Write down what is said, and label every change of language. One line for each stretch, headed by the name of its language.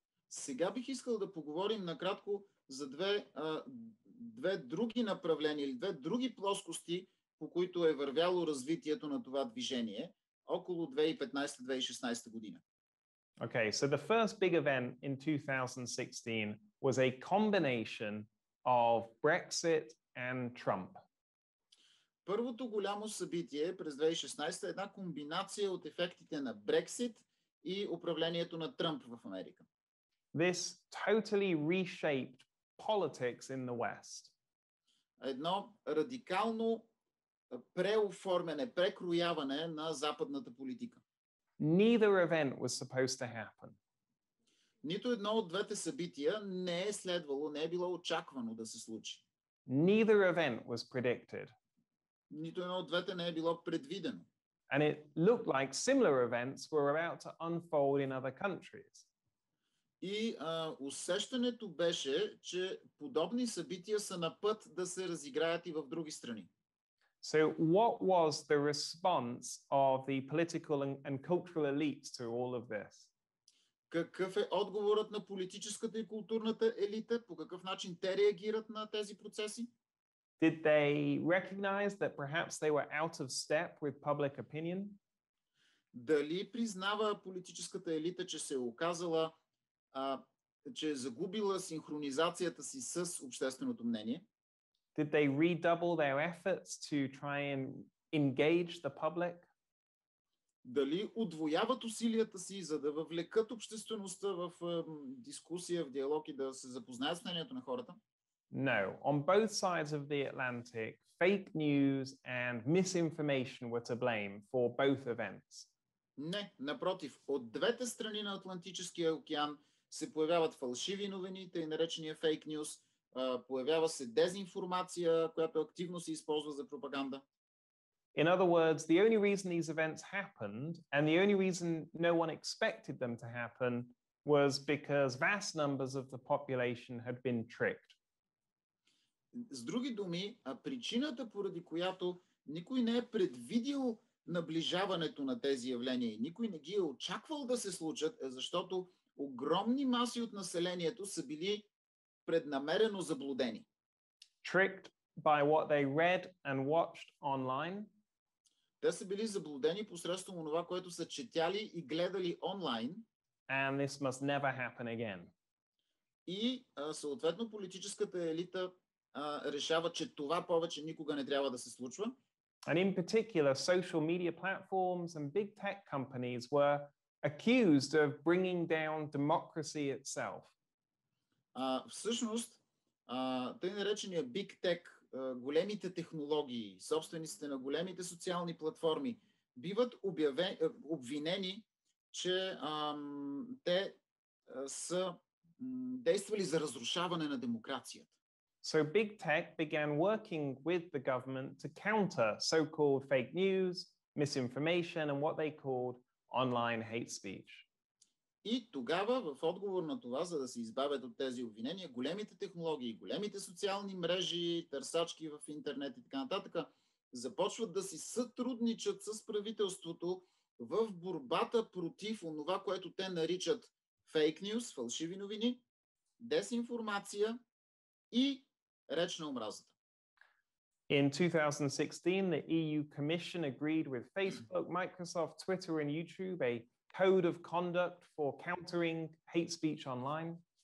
Bulgarian: Сега бих искал да поговорим накратко за две други направления или две други плоскости, по които е вървяло развитието на това движение около 2015-2016 година.
English: Okay, so the first big event in 2016 was a combination of Brexit and Trump.
Bulgarian: Първото голямо събитие през 2016 е една комбинация от ефектите на Брексит и управлението на Тръмп в Америка.
English: This totally reshaped politics in the West.
Bulgarian: Едно радикално преоформяне, прекрояване на западната политика.
English: Neither event was supposed to happen.
Bulgarian: Нито едно от двете събития не е следвало, не е било очаквано да се случи.
English: Neither event was predicted.
Bulgarian: Нито едно от двете не е било предвидено.
English: And it looked like similar events were about to unfold in other countries.
Bulgarian: И усещането беше, че подобни събития са на път да се разиграят и в други страни.
English: So what was the response of the political and cultural elites to all of this?
Bulgarian: Какъв е отговорът на политическата и културната елита? По какъв начин те реагират на тези процеси?
English: Did they recognize that perhaps they were out of step with public opinion?
Bulgarian: Дали признава политическата елита, че се е оказала, че е загубила синхронизацията си с общественото мнение?
English: Did they redouble their efforts to try and engage the public?
Bulgarian: дали удвояват усилията си, за да въвлекат обществеността в дискусия, в диалог и да се запознаят с мнението на хората?
English: No. On both sides of the Atlantic, fake news and misinformation were to blame for both events.
Bulgarian: Не, напротив, от двете страни на Атлантическия океан се появяват фалшиви новини, тъй наречения фейк нюз, появява се дезинформация, която активно се използва за пропаганда.
English: In other words, the only reason these events happened, and the only reason no one expected them to happen, was because vast numbers of the population had been tricked.
Bulgarian: С други думи, причината, поради която никой не е предвидил наближаването на тези явления и никой не ги е очаквал да се случат, е защото огромни маси от населението са били преднамерено заблудени.
English: Tricked by what they read and watched online.
Bulgarian: Те са били заблудени посредством това, което са четяли и гледали онлайн.
English: And this must never happen again.
Bulgarian: И съответно политическата елита решава, че това повече никога не трябва да се случва.
English: And in particular, social media platforms and big tech companies were accused of bringing down democracy itself.
Bulgarian: Всъщност, тъй наречения Big Tech, големите технологии, собствениците на големите социални платформи, биват обвинени, че те са действали за разрушаване на демокрацията.
English: So big tech began working with the government to counter so-called fake news, misinformation, and what they called online hate speech.
Bulgarian: И тогава, в отговор на това, за да се избавят от тези обвинения, големите технологии, големите социални мрежи, търсачки в интернет и така нататък, започват да си сътрудничат с правителството в борбата против онова, което те наричат фейк нюз, фалшиви новини, дезинформация и реч на омразата.
English: In 2016, the EU Commission agreed with Facebook, Microsoft, Twitter, and YouTube a code of conduct for countering hate speech online.